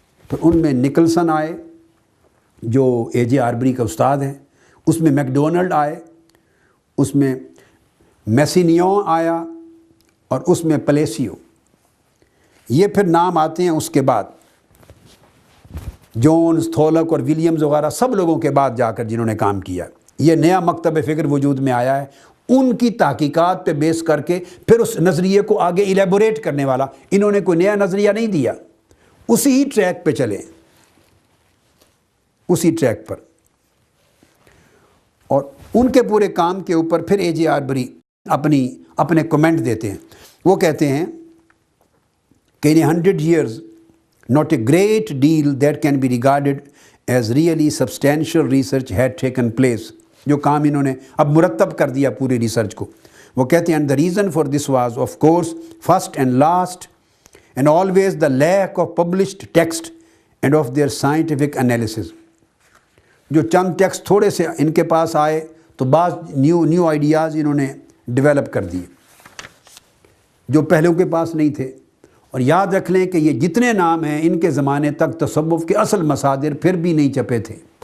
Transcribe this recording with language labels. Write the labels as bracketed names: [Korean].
[Urdu] پھر ان میں نکلسن آئے جو اے جے آربری کا استاد ہیں، اس میں میکڈونلڈ آئے، اس میں میسینیون آیا، اور اس میں پلیسیو۔ یہ پھر نام آتے ہیں اس کے بعد، جونز، تھولک اور ولیمز وغیرہ سب لوگوں کے بعد جا کر جنہوں نے کام کیا۔ یہ نیا مکتب فکر وجود میں آیا ہے، ان کی تحقیقات پہ بیس کر کے پھر اس نظریے کو آگے ایلیبوریٹ کرنے والا، انہوں نے کوئی نیا نظریہ نہیں دیا، اسی ٹریک پہ چلیں، اسی ٹریک پر. اور ان کے پورے کام کے اوپر پھر اے جے آربری اپنے کمنٹ دیتے ہیں. وہ کہتے ہیں کہ [English] in 100 years not a great deal that can be regarded as really substantial research had taken place. [Urdu] جو کام انہوں نے اب مرتب کر دیا پوری ریسرچ کو. وہ کہتے ہیں [English] and the reason for this was of course first and last and always the lack of published text and of their scientific analysis. [Urdu] جو چند ٹیکسٹ تھوڑے سے ان کے پاس آئے تو بعض نیو آئیڈیاز انہوں نے ڈیولپ کر دیے جو پہلوں کے پاس نہیں تھے. اور یاد رکھ لیں کہ یہ جتنے نام ہیں ان کے زمانے تک تصوف کے اصل مصادر پھر بھی نہیں چھپے تھے.